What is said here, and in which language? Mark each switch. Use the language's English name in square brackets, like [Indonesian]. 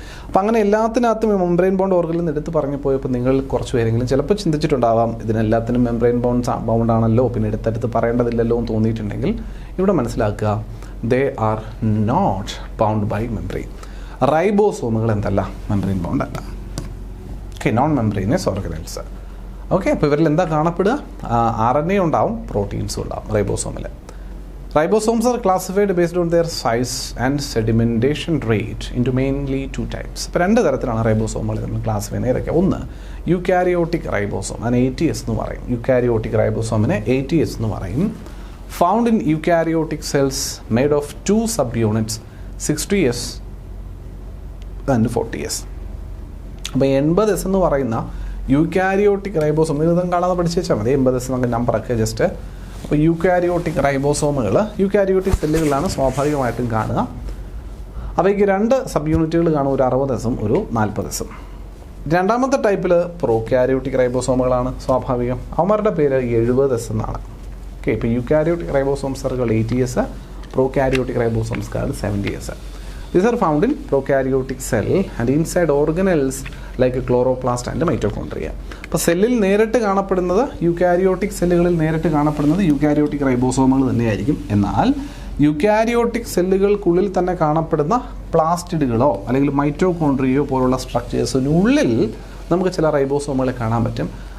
[Malayalam] അപ്പോൾ അങ്ങനെ എല്ലാത്തിനകത്തും membrane bound organelle നിന്ന് എടുത്ത് പറഞ്ഞു പോയപ്പോൾ നിങ്ങൾ കുറച്ച് പേരെങ്കിലും ചിലപ്പോൾ ചിന്തിച്ചിട്ടുണ്ടാവാം ഇതിനെല്ലാത്തിനും മെംബ്രെയിൻ ബൗണ്ട് ആണല്ലോ, പിന്നെ എടുത്തെടുത്ത് പറയേണ്ടതില്ലല്ലോ എന്ന് തോന്നിയിട്ടുണ്ടെങ്കിൽ ഇവിടെ മനസ്സിലാക്കുക, [English] They are not bound by membrane. [Malayalam] റൈബോസോമുകൾ എന്തല്ല? മെംബ്രെയിൻ ബൗണ്ട് അല്ല. Non membranous organelles. ഓക്കെ, അപ്പോൾ ഇവരിൽ എന്താ കാണപ്പെടുക? RNA ഉണ്ടാവും, പ്രോട്ടീൻസും ഉണ്ടാവും റൈബോസോമിൽ. [English] Ribosomes are classified based on their size and sedimentation rate into mainly 2 types. [Malayalam] ഇപ്പോൾ 2 തരത്തിലാണ് റൈബോസോമുകൾ നമ്മൾ ക്ലാസിഫൈ ചെയ്യുന്നത്. ഏതൊക്കെ? ഒന്ന് യൂക്കാരിയോട്ടിക് റൈബോസോം, അതിന് ATS എന്ന് പറയും. യൂക്കാരിയോട്ടിക് റൈബോസോമിനെ ATS എന്ന് പറയും. [English] Found in eukaryotic cells made of 2 subunits 60S and 40S. [Malayalam] അപ്പോൾ 80S എന്ന് പറയുന്ന യൂക്കാരിയോട്ടിക് റൈബോസോം ഇതും കാണാതെ പഠിച്ചു വെച്ചാൽ മതി. 80S നമുക്ക് നമ്പറൊക്കെ ജസ്റ്റ്. അപ്പോൾ യൂക്കാരിയോട്ടിക് റൈബോസോമുകൾ യൂക്കാരിയോട്ടിക് സെല്ലുകളിലാണ് സ്വാഭാവികമായിട്ടും കാണുക. അവയ്ക്ക് 2 സബ്യൂണിറ്റുകൾ കാണും, ഒരു 60S ഒരു 40S. രണ്ടാമത്തെ ടൈപ്പിൽ പ്രോക്യാരിയോട്ടിക് റൈബോസോമുകളാണ് സ്വാഭാവികം. അവന്മാരുടെ പേര് 70S എന്നാണ്. ഓക്കെ, ഇപ്പോൾ eukaryotic റൈബോസോംസുകൾ 80S, prokaryotic റൈബോസോംസുകൾ 70S. [English] These are found in prokaryotic cell and inside organelles like chloroplast and mitochondria. [Malayalam] അപ്പോൾ സെല്ലിൽ നേരിട്ട് കാണപ്പെടുന്നത് യൂക്കാരിയോട്ടിക് സെല്ലുകളിൽ നേരിട്ട് കാണപ്പെടുന്നത് യൂക്കാരിയോട്ടിക് റൈബോസോമുകൾ തന്നെയായിരിക്കും. എന്നാൽ യൂക്കാരിയോട്ടിക് സെല്ലുകൾക്കുള്ളിൽ തന്നെ കാണപ്പെടുന്ന പ്ലാസ്റ്റിഡുകളോ അല്ലെങ്കിൽ മൈറ്റോകോൺട്രിയയോ പോലുള്ള സ്ട്രക്ചേഴ്സിനുള്ളിൽ നമുക്ക് ചില റൈബോസോമുകളെ കാണാൻ പറ്റും.